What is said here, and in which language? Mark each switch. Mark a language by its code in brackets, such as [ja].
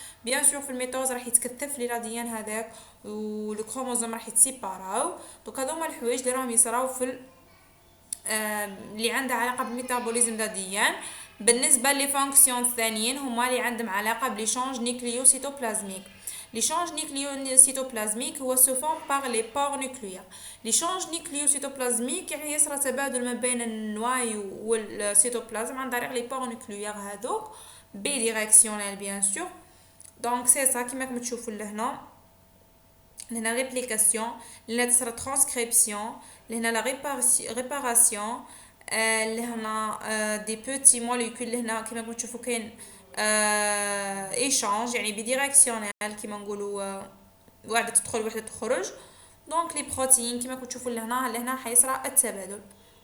[ar] بيان سور في الميتوز راح يتكثف لي الاديان هذاك والكروموزوم راح يتسيباراو. دونك هذوما الحوايج اللي راهم يصراو في اللي عندها علاقه بالميتابوليزم الاديان. بالنسبه لي فونكسيون الثانيين هما اللي عندهم علاقه بليشانج نيكليوسيتوبلازميك. [fr] l'échange nucléocytoplasmique [ar] هو [fr] se forme par les pores nucléaires. l'échange nucléocytoplasmique [ar] يعني يصرى تبادل ما بين النوايو والسيتوبلازم عن طريق [fr] les pores nucléaires [ar] هذوك [fr] bidirectionnel bien sûr. donc c'est ça [ar] كما راكم تشوفوا لهنا ريبليكاسيون، لهنا تصرى ترانسكريبسيون، لهنا لا ريباراسيون، لهنا دي بوتي موليكول، لهنا كما راكم تشوفوا كاين ايشانج يعني بديريكسيونيل كيما نقولوا واحده تدخل واحده تخرج. دونك لي بروتين كيما كنتشوفوا لهنا حيصرى التبادل.